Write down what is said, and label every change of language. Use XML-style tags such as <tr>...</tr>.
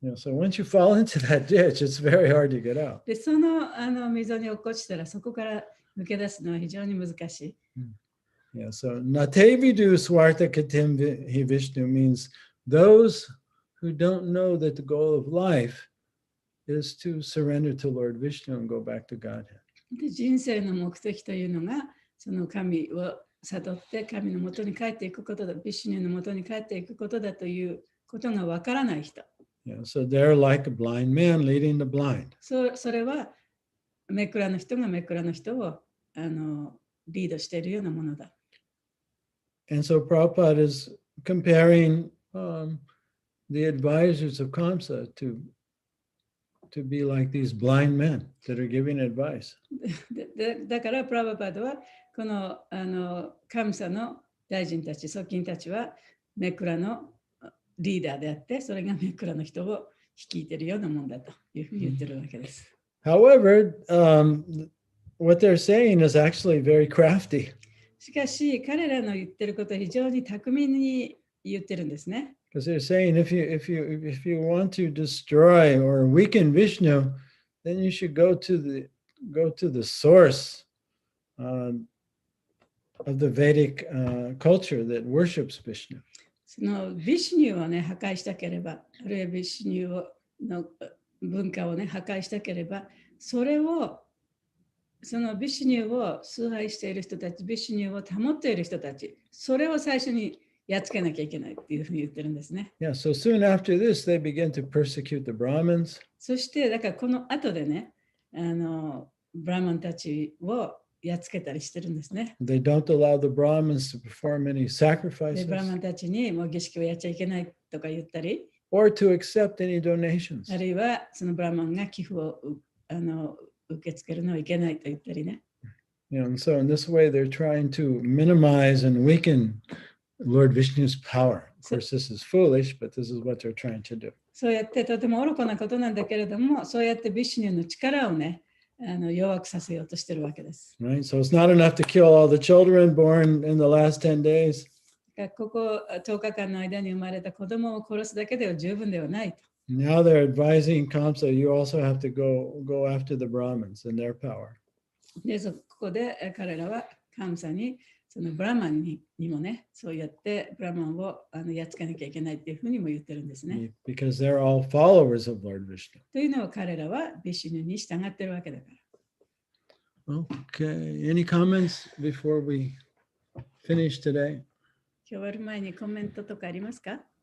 <en>So once you fall into that ditch, it's very hard to get out.</en> <ja>で、その溝に落っこちたらそこから抜け出すのは非常に難しい。</ja> <en>So Natevidu Swartha Katim Hi Vishnu means those who don't know that the goal of life is to surrender to Lord Vishnu and go back to Godhead.</en> <ja>で人生の目的というのが、その神を悟って神のもとに帰っていくことだ、ビシュニュのもとに帰っていくことだということがわからない人。</ja> <en>So they're like a blind man leading the blind.</en> <ja>それは目くらの人が目くらの人をリードしているようなものだ。</ja> <en>And so Prabhupada is comparing the advisors of Kamsa to be like these blind men that are giving advice.</en> <ja>だからプラバパドはこの神様の大臣たち、側近たちは目くらのリーダーであって、それが目くらの人を率いているようなもんだというふうに言ってるわけです。</ja> <en>However, what they're saying is actually very crafty.</en> <ja>しかし彼らの言ってることは非常に巧みに言ってるんですね。</ja> <en>Because they're saying if you want to destroy or weaken Vishnu, then you should go to the source of the Vedic culture that worships Vishnu.</en> <ja>そのビシュニュをね破壊したければ、あるいはビシュニュの文化をね破壊したければ、そのビシュニュを崇拝している人たち、ビシュニュを保っている人たち、それを最初にやっつけなきゃいけないっていうふうに言ってるんですね。</ja> <en>Yeah, so soon after this, they begin to persecute the Brahmins.</en> <ja>そしてだからこの後でね、ブラマンたちをやっつけたりしてるんですね。</ja> <en>They don't allow the Brahmins to perform any</en> <ja>で、</ja> <en>sacrifices</en> <ja>ブラマンたちにもう儀式をやっちゃいけないとか言ったり、</ja> <en>or to accept any donations.</en> <ja>あるいはそのブラマンが寄付を受け付けるのはいけないと言ったりね。</ja> <en>And so in this way, they're trying to minimize and weaken Lord Vishnu's power. Of course, this is foolish, but this is what they're trying to do.</en> <ja>そうやってとても愚かなことなんだけれども、そうやってビシュニュの力をね、弱くさせようとしてるわけです。</ja> <en>Right? So it's not enough to kill all the children born in the last 10 days.</en> <ja>ここ10日間の間に生まれた子供を殺すだけでは十分ではないと。</ja> <en>Now they're advising Kamsa, you also have to go after the Brahmins and their power.</en> <ja>で、ここで彼らは神様に、そのブラマンにもね、そうやってブラマンをやっつけなきゃいけないっていうふうにも言ってるんですね。</ja> <en>Because they're all followers of Lord Vishnu.</en> <ja>というのは彼らはビシュニュに従ってるわけだから。</ja> <en>Okay. Any comments before we finish today?</en> <ja>今日終わる前にコメントとかありますか？</ja>